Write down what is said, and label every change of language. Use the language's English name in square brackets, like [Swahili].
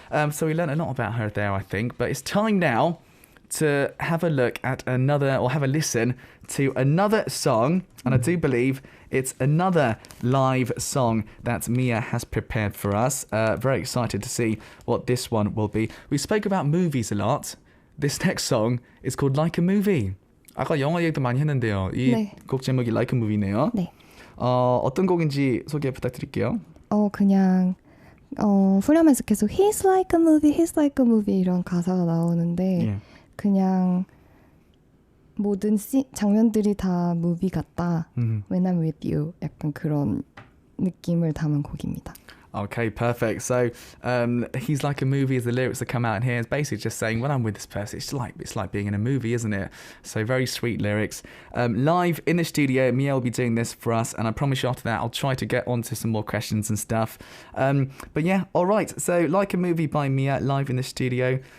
[English] So we learned a lot about her there, I think. But it's time now to have a look at have a listen to another song. And I do believe it's another live song that Mia has prepared for us. Very excited to see what this one will be. We spoke about movies a lot. This next song is called Like a Movie. [Korean] 아까 영화 얘기도 많이 했는데요. 이 곡 제목이 Like a Movie네요. 네. 어떤 곡인지 소개 부탁드릴게요. 그냥 후렴에서 계속 [English] He's like a movie, [Korean] he's like a movie 이런 가사가 나오는데 Yeah. 그냥 모든 장면들이 다 무비 같다. [English] When I'm with you [Korean] 약간 그런 느낌을 담은 곡입니다. [English] Okay, perfect. So, he's like a movie as the lyrics that come out in here. It's basically just saying, when I'm with this person, it's like being in a movie, isn't it? So very sweet lyrics. Live in the studio, Mia will be doing this for us, and I promise you after that, I'll try to get onto some more questions and stuff. But yeah, all right. So, like a movie by Mia, live in the studio.